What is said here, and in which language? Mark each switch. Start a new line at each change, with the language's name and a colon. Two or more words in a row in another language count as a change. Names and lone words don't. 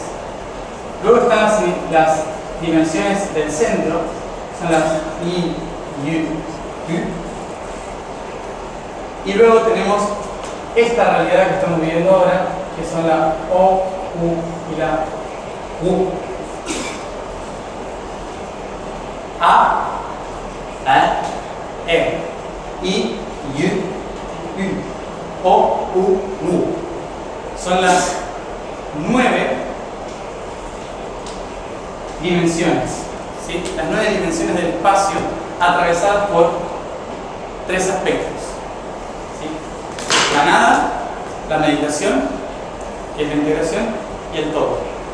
Spanish: Luego están las dimensiones del centro, son las I, U, U. Y luego tenemos esta realidad que estamos viviendo ahora, que son la O, U y la U. A, E, I, U, U. O, U, U. Son las 9 dimensiones, ¿sí? Las 9 dimensiones del espacio atravesadas por tres aspectos, ¿sí? La nada, la meditación, que es la integración, y el todo.